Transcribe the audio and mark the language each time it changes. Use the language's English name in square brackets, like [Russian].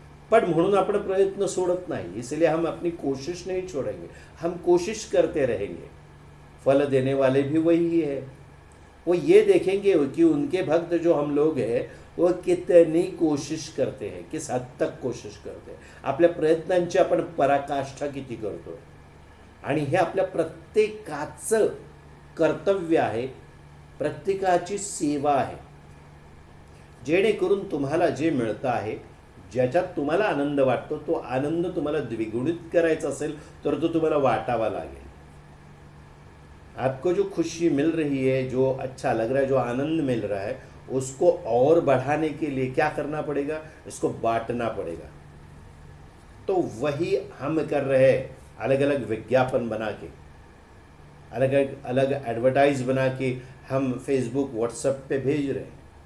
[Marathi] पण म्हणून आपण प्रयत्न सोडत नाही, [Hindi] इसलिए हम अपनी कोशिश नहीं छोड़ेंगे, हम कोशिश करते रहेंगे. फल देने वाले भी वही है. वो ये देखेंगे कि उनके भक्त जो हम लोग हैं वो कितनी कोशिश करते हैं, किस हद तक कोशिश करते हैं, [Marathi] आपल्या प्रयत्नांची आपण पराकाष्ठा किती करतोय. आणि हे आपल्या प्रत्येकाचं कर्तव्य आहे, प्रत्येकाची सेवा आहे. जेणेकरून तुम्हाला जे मिळतं आहे, ज्याच्यात तुम्हाला आनंद वाटतो, तो आनंद तुम्हाला द्विगुणित करायचा असेल तर तो तुम्हाला वाटावा लागेल. [Hindi] आपको जो खुशी मिल रही है, जो अच्छा लग रहा है, जो आनंद मिल रहा है, उसको और बढ़ाने के लिए क्या करना पड़ेगा, इसको बांटना पड़ेगा. तो वही हम कर रहे हैं, अलग अलग विज्ञापन बना के, अलग अलग एडवर्टाइज बना के हम फेसबुक व्हाट्सएप पे भेज रहे हैं.